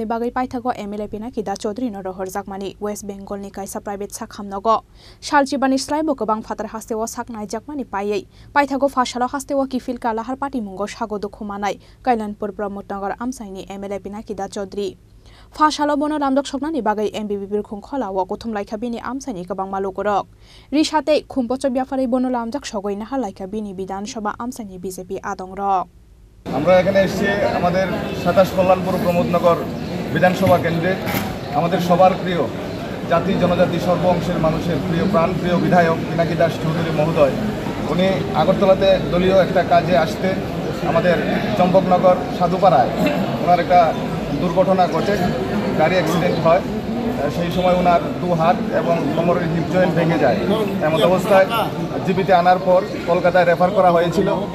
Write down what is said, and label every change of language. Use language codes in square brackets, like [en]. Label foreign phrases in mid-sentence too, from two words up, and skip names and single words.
[trp] बागै पाइथागो एमएलए पिनाकी दा चौधरी न रहरजाकमानि वेस्ट बेंगलनि कायसा प्राइवेट साखामनगो सालचिबानि स्लाइबो गोबां फातार हास्तेव साकनायजाकमानि पायै पाइथागो फासालो हास्तेव किफिल कालाहार पार्टी मुंगो सागो दुखुमानाय कैलानपुर प्रमोदनगर आमसाइनि एमएलए पिनाकी दा चौधरी फासालो बनो लामजक सकनानि बागै एमबिबि बिरखुं खलाव कुथुम लाइखा बिनि आमसाइनि गोबां मालुकुरक रिसाते खुम्पच ब्याफारै बनो लामजक सगैना हालाइखा बिनि विधानसभा आमसाइनि बीजेपी आदंरक [bn] আমরা এখানে এসেছি আমাদের 27 কল্যাণপুর প্রমোদনগর বিধানসভা কেন্দ্রে আমাদের সবার প্রিয় জাতি জনজাতি সর্ব অংশের মানুষের প্রিয় প্রাণপ্রিয় বিধায়ক পিনাকি দাস চৌধুরী মহোদয় উনি আগরতলাতে দলীয় একটা কাজে আসতে আমাদের চম্পকনগর সাধুপাড়ায় ওনার একটা দুর্ঘটনা ঘটে গাড়ি অ্যাক্সিডেন্ট হয় সেই সময় ওনার দু হাত এবং কোমরের [en] hip joint [bn] ভেঙে যায় এমন অবস্থায় জীবিতে আনার পর কলকাতায় রেফার করা হয়েছিল